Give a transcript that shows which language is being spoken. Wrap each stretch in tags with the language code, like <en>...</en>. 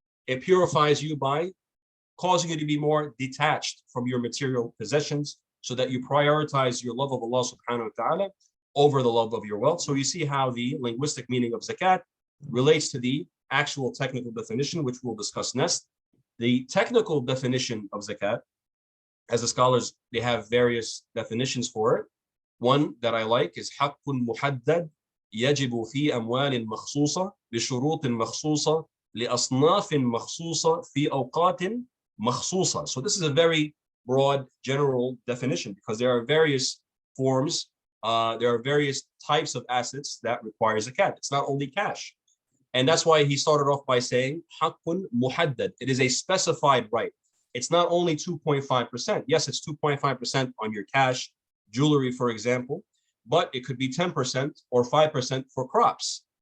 <en>It purifies you by causing you to be more detached from your material possessions, so that you prioritize your love of Allah subhanahu wa ta'ala over the love of your wealth. So you see how the linguistic meaning of zakat relates to the actual technical definition, which we'll discuss next. The technical definition of zakat, as the scholars, they have various definitions for it. One that I like is</en> <ar>حق محدد يجب في أموال مخصوصة بشروط مخصوصة لأصناف مخصوصة في أوقات مخصوصة.</ar> <en>So this is a very broad general definition because there are various forms, there are various types of assets that require zakat. It's not only cash. And that's why he started off by saying</en> <ar>حق محدد.</ar> <en>It is a specified right. It's not only 2.5%. Yes, it's 2.5% on your cash, jewelry, for example, but it could be 10% or 5% for crops.</en>